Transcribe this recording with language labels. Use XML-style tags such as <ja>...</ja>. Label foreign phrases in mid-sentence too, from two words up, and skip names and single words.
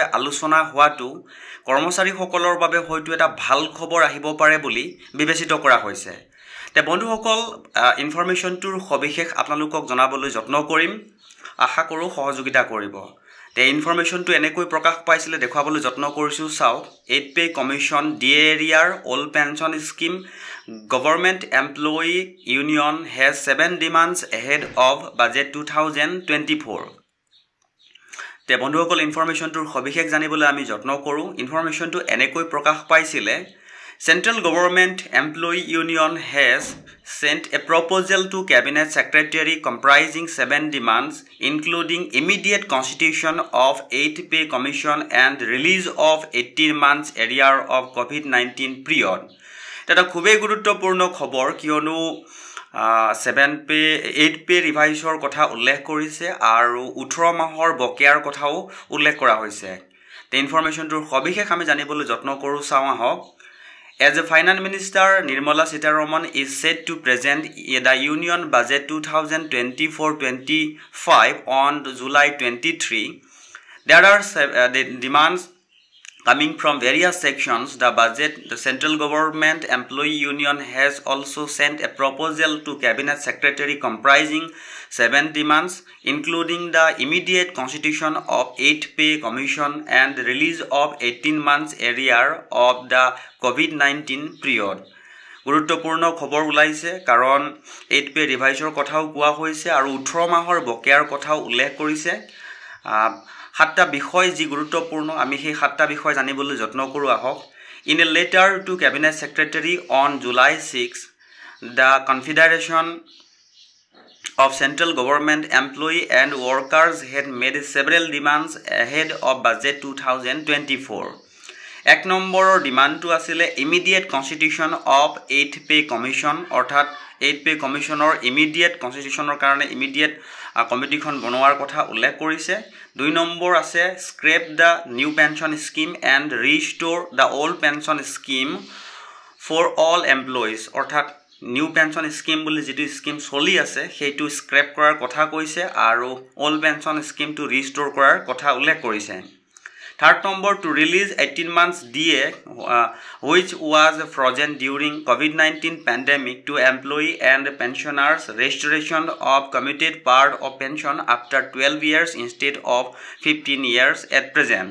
<as>আলোচনা হোৱাটো কৰ্মচাৰীসকলৰ বাবে হয়তো এটা ভাল খবৰ আহিব পাৰে বুলি বিবেচিত কৰা হৈছে তে বন্ধুসকল ইনফৰমেশ্যনটোৰ সবিশেষ আপোনালোকক জনাবলৈ যত্ন কৰিম আশা কৰো সহযোগিতা কৰিব তে ইনফৰমেশ্যনটো এনেকৈ প্ৰকাশ পাইছিলে দেখাবলৈ যত্ন কৰিছো চাওক 8 পে</as> <en>commission DA arrear old pension scheme Government Employee Union has 7 demands ahead of budget 2024</en> <as>তে বন্ধুসকল ইনফৰমেশ্যনটোৰ সবিশেষ জানিবলৈ আমি যত্ন কৰো ইনফৰমেশ্যনটো এনেকৈ প্ৰকাশ পাইছিলে</as> <en>Central Government Employee Union has sent a proposal to Cabinet Secretary comprising 7 demands including immediate constitution of 8 pay commission and release of 18 months arrear of COVID-19 period</en> <as>এটা খুবই গুৰুত্বপূৰ্ণ খবৰ কিয়নো 7 পে 8 পে ৰিভাইজৰ কথা উল্লেখ কৰিছে আৰু 18 মাহৰ বকেয়াৰ কথাও উল্লেখ কৰা হৈছে তে ইনফৰমেশ্যনটোৰ সবিশেষ আমি জানিবলৈ যত্ন কৰো চাও আহক</as> <en>As the Finance Minister Nirmala Sitharaman is set to present the Union Budget 2024-25 on July 23, there are the demands coming from various sections. The Central Government Employee Union has also sent a proposal to Cabinet Secretary comprising 7 demands, including the immediate constitution of 8 pay commission and the release of 18 months arrear of the COVID-19 period.</en> <as>গুৰুত্বপূৰ্ণ খবৰ ওলাইছে কাৰণ 8 পে ৰিভাইজৰ কথাও কোৱা হৈছে আৰু 18 মাহৰ বকেয়াৰ কথাও উল্লেখ কৰিছে 7টা বিষয় যি গুৰুত্বপূৰ্ণ আমি সেই 7টা বিষয় জানিবলৈ যত্ন কৰো আহক</as> <en>In a letter to Cabinet Secretary on July 6 the Confederation of Central Government Employee and Workers had made several demands ahead of budget 2024</en> <as>এক নম্বৰৰ ডিমান্ডটো আছিল</as> <en>immediate constitution of 8 pay commission অৰ্থাৎ 8 pay commissioner immediate constitutioner কাৰণে immediate</en> <as>কমিটিখন বনোৱাৰ কথা উল্লেখ কৰিছে 2 নম্বৰ আছে</as> <en>scrap the new pension scheme and restore the old pension scheme for all employees</en> <as>অৰ্থাৎ নিউ পেনশন স্কিম বুলি যেটো স্কিম চলি আছে সেইটো স্ক্ৰেপ কৰাৰ কথা কৈছে আৰু ওল্ড পেনশন স্কিম টু ৰিস্টোৰ কৰাৰ কথা উল্লেখ কৰিছে</as> <en>Third number to release 18 months DA which was frozen during COVID-19 pandemic to employee and pensioners restoration of commuted part of pension after 12 years instead of 15 years at present.</en>